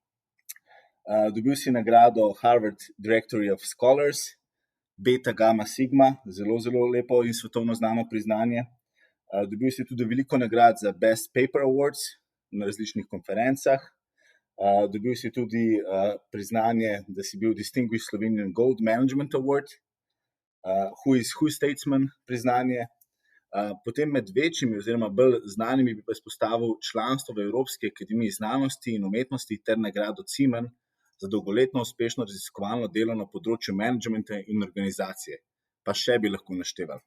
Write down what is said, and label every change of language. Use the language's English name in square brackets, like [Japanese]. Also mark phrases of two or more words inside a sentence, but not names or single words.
[Slovenian] Dobil si nagrado Harvard Directory of Scholars, Beta Gamma Sigma, zelo lepo in svetovno znano priznanje. Dobil si tudi veliko nagrad za [English] Best Paper Awards [Slovenian] na različnih konferencah. Dobil si tudi priznanje, da si bil Distinguished Slovenian Gold Management Award, Who is Who Statesman priznanje. Potem med večjimi oziroma bolj znanimi bi pa izpostavil članstvo v Evropski akademiji znanosti in umetnosti ter nagrado Cimen za dolgoletno uspešno raziskovalno delo na področju menedžmenta in organizacije. Pa še bi lahko našteval.